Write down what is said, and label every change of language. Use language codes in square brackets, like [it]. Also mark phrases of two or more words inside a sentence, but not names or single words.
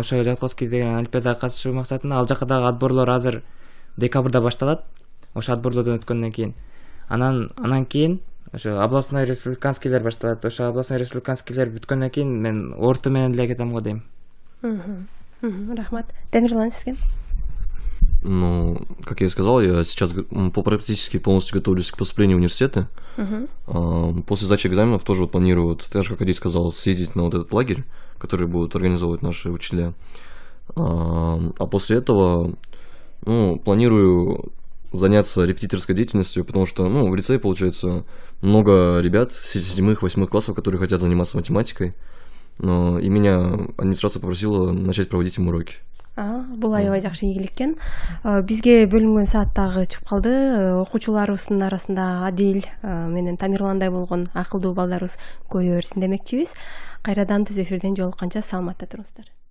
[ky] Ошо Жатковский деген олимпиадага катышуу максатында ал жака дагы отборлор азыр декабрда башталат. Ошо отборлордон өткөндөн кийин анан кийин ошо [ru] областной республиканскийлер [ky] башталат. Ошо [ru] областной республиканскийлер [ky] бүткөндөн кийин мен орто менен деле кетем го дейм. Рахмат. Темирлан, сизге? [ru] Ну, как я и сказал, я сейчас практически полностью готовлюсь к поступлению в университеты. После сдачи экзаменов тоже вот планирую, вот, так же, как Адиль сказал, съездить на вот этот лагерь, который будут организовывать наши учителя. А после этого, планирую заняться репетиторской деятельностью, потому что, в лицее, получается, много ребят с 7-8 классов, которые хотят заниматься математикой, и меня администрация попросила начать проводить им уроки. [ky] Бул аябай жакшы ийгилик экен. Бизге бөлүнгөн саат дагы чыгып калды. Окуучуларыбыздын арасында Адил менен Тамирландай болгон акылдуу балдарыбыз көбөйө берсин демекчибиз. Кайрадан түз эфирден жолукканча саламатта туруңуздар.